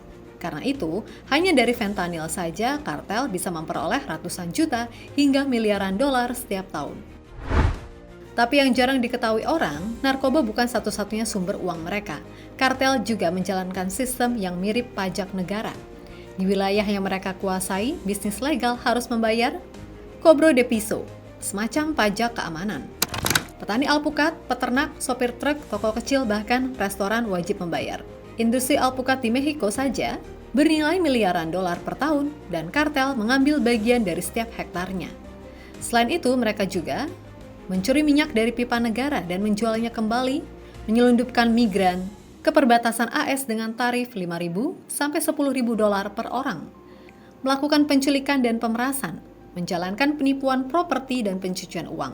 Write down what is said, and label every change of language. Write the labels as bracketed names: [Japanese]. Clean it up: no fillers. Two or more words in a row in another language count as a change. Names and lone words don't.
[Indonesian] Karena itu, hanya dari fentanyl saja kartel bisa memperoleh ratusan juta hingga miliaran dolar setiap tahun. Tapi yang jarang diketahui orang, narkoba bukan satu-satunya sumber uang mereka. Kartel juga menjalankan sistem yang mirip pajak negara. Di wilayah yang mereka kuasai, bisnis legal harus membayar [Spanish] cobro de piso, [Indonesian] semacam pajak keamanan. Petani alpukat, peternak, sopir truk, toko kecil, bahkan restoran wajib membayar. Industri alpukat di Meksiko saja bernilai miliaran dolar per tahun dan kartel mengambil bagian dari setiap hektarnya. Selain itu, mereka juga mencuri minyak dari pipa negara dan menjualnya kembali menyelundupkan migran ke perbatasan AS dengan tarif 5.000 sampai 10.000 dolar per orang, melakukan penculikan dan pemerasan, menjalankan penipuan properti dan pencucian uang.